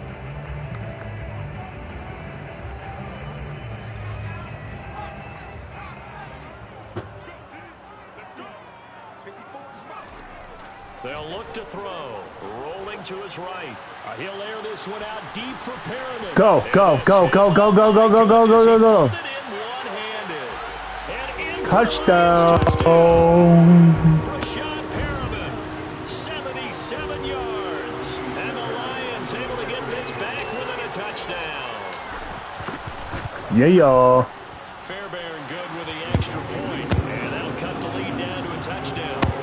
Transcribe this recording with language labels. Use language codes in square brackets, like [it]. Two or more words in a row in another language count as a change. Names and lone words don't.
[en] They'll look to throw. Rolling to his right. He'll air this one out deep for Perriman. Go, go, go, go, go, go, go, go, go, go, go, go. Touchdown. Rashad Perriman, 77 yards. And the Lions able to get this back within a touchdown. Yeah, y'all. Fairbairn good with the extra point. And that'll cut the lead down to a touchdown.